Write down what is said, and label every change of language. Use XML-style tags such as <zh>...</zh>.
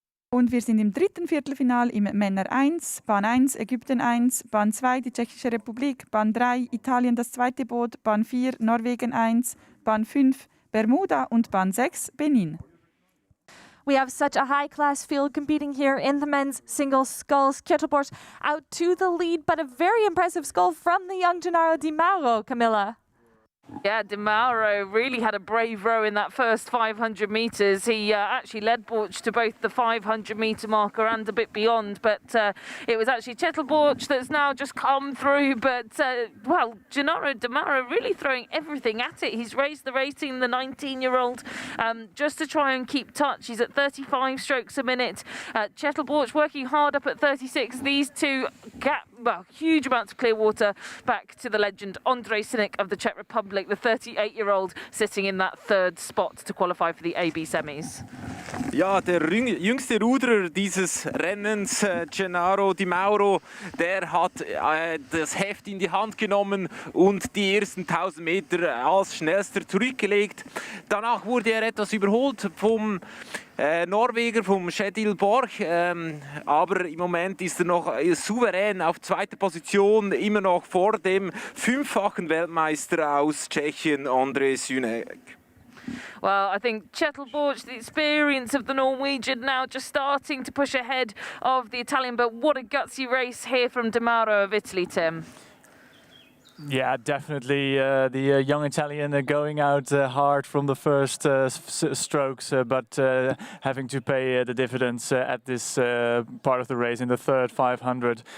<de>Und wir sind im dritten Viertelfinal im Männer 1, Bahn 1, Ägypten 1, Bahn 2, die Tschechische Republik, Bahn 3, Italien das zweite Boot, Bahn 4, Norwegen 1, Bahn 5, Bermuda und Bahn 6, Benin.</de> <en>We have such a high-class field competing here in the men's single sculls. Kettelborsch out to the lead, but a very impressive scull from the young Gennaro Di Mauro, Camilla. Yeah, Di Mauro really had a brave row in that first 500 metres. He actually led Borch to both the 500-metre marker and a bit beyond, but it was actually Borch that's now just come through. But, well, Gennaro Di Mauro really throwing everything at it. He's raised the rating, the 19-year-old, just to try and keep touch. He's at 35 strokes a minute. Borch working hard up at 36. These two huge amounts of clear water back to the legend Ondřej Synek of the Czech Republic, the 38-year-old sitting in that third spot to qualify for the AB semis.</en> <de>Ja, der jüngste Ruderer dieses Rennens, Gennaro Di Mauro, der hat das Heft in die Hand genommen und die ersten 1000 Meter als schnellster zurückgelegt. Danach wurde er etwas überholt vom Norweger, vom Kjetil Borch, aber im Moment ist er noch souverän auf zweiter Position, immer noch vor dem fünffachen Weltmeister aus Tschechien, Ondřej Synek.</de> <en>Well, I think Borch, the experience of the Norwegian now just starting to push ahead of the Italian, but what a gutsy race here from Di Mauro of Italy, Tim. Yeah, definitely. The young Italian going out hard from the first strokes, but having to pay the dividends at this part of the race in the third 500.</en>